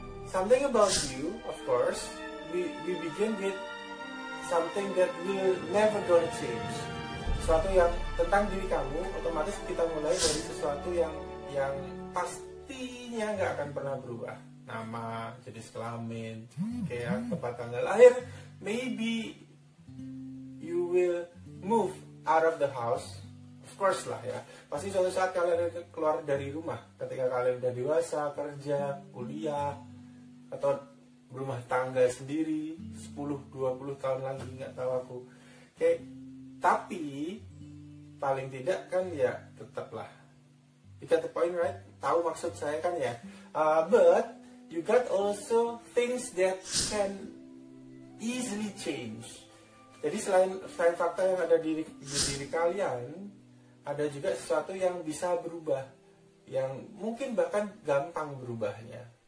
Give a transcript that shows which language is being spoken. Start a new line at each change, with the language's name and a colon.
English: Something about you, of course, we begin with something that will never gonna change.
Indonesian: Sesuatu yang tentang diri kamu, otomatis kita mulai dari sesuatu yang pastinya nggak akan pernah berubah. Nama, jenis kelamin, kayak tempat tanggal lahir.
English: Maybe you will move out of the house, of course
Indonesian: lah ya. Pasti suatu saat kalian keluar dari rumah, ketika kalian udah dewasa, kerja, kuliah, atau berumah tangga sendiri 10-20 tahun lagi, nggak tahu aku. Tapi paling tidak kan ya tetaplah,
English: you got the point, right?
Indonesian: Tahu maksud saya kan ya.
English: But you got also things that can easily change.
Indonesian: Jadi selain fakta yang ada di diri kalian, ada juga sesuatu yang bisa berubah, yang mungkin bahkan gampang berubahnya.